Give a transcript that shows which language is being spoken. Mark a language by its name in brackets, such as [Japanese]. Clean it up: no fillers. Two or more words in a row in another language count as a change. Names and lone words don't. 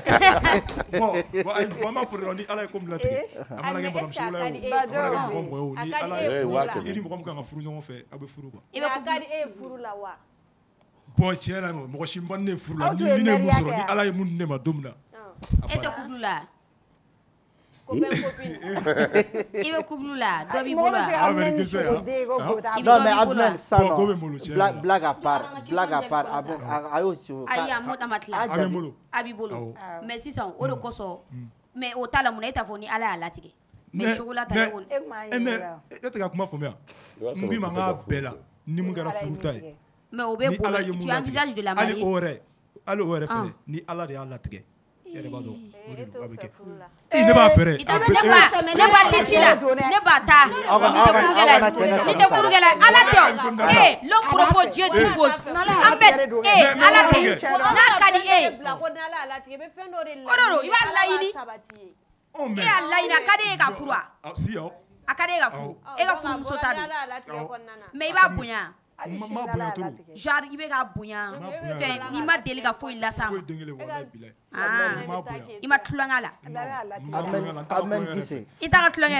[Bambara] bon an b'a fɔ dɔrɔn ni ala ye ko min latigɛ a mana kɛ madame Chocolat ye o a mana kɛ mɔgɔ ye o ni ala ye i ni mɔgɔ min kan ka furu ɲɔgɔn fɛ aw bɛ furu quoi i bɛ ka di e ye furu la wa bon tiɲɛ na mɔgɔ si man ne furu la ni ne ye mun sɔrɔ ni ala ye mun di ne ma don min na e tɛ couple la i bɛ couple la dɔ b'i bolo [French] non mais Abdel ça non blague à part [Bambara] a y'o si ayi a mot a ma tila a b'i bolo mais sisan o de kosɔn mais o t'a la mun na e t'a fɔ ni ala y'a latigɛ mais Chocolat ta ye e tɛ ka kuma faamuya n k'i ma n k'a bɛɛ la ni mun kɛra furu ta ye [French] mais [Bambara] o bɛ bolo [French] tu envisages de la marier [Bambara] hali o yɛrɛ fɛnɛ ni ala de y'a latigɛ e yɛrɛ b'a dɔn o de don a bɛ kɛ ne b'a fɛrɛ ne b'a ci ci la ne b'a taa ni tɛ furukɛla ala tɛ [French] l'homme propose Dieu dispose [Bambara] an bɛ ala tɛ n'a ka di e o don i b'a laɲini e y'a laɲini a ka di e ka furu wa a ka di e ka furu e ka furumuso ta don mais i b'a bonya ma bonya trop genre i bɛ ka bonya fɛn n'i ma deli ka foyi las'a ma i ma tulonkɛ la i t'a ka tulonkɛ